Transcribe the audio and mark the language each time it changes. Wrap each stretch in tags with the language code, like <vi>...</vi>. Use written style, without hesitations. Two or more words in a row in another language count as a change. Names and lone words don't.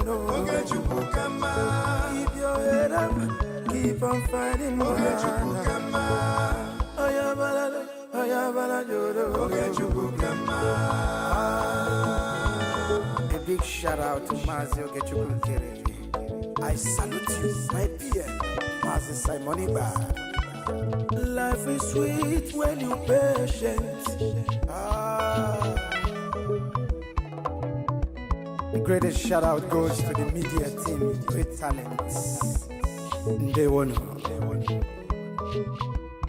<en>Ogechukwu Kama, keep your head up, keep on fighting, Ogechukwu Kama. A big shout out to Mazi Ogechukwu Kere. I salute you, my PM, Mazi Simon Iba. Life is sweet when you're patient. The greatest shout out goes to the media team, great talents. They won.</en>